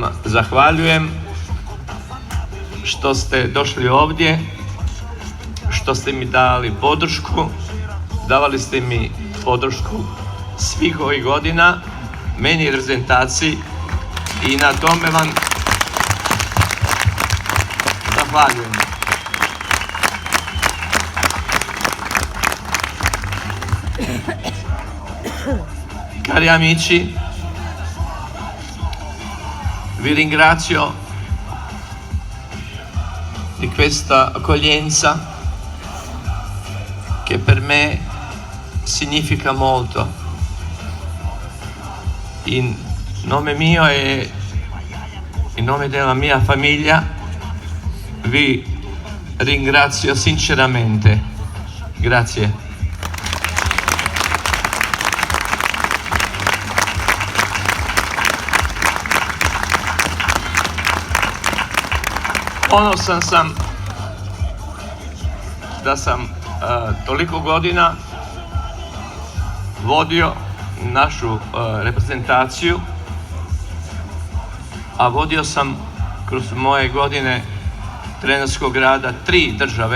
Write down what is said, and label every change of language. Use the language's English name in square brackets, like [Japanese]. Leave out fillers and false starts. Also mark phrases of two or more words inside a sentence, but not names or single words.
[Croatian] zahvaljujem što ste došli ovdje, što ste mi dali podršku, davali ste mi podršku svih ovih godina, meni i reprezentaciji, i na tome vam zahvaljujem. [Italian] Cari amici, vi ringrazio di questa accoglienza che per me significa molto. In nome mio e in nome della mia famiglia vi ringrazio sinceramente. Grazie. [Croatian] Ponosan sam da sam toliko godina vodio našu reprezentaciju, a vodio sam kroz moje godine trenerskog rada 3 države.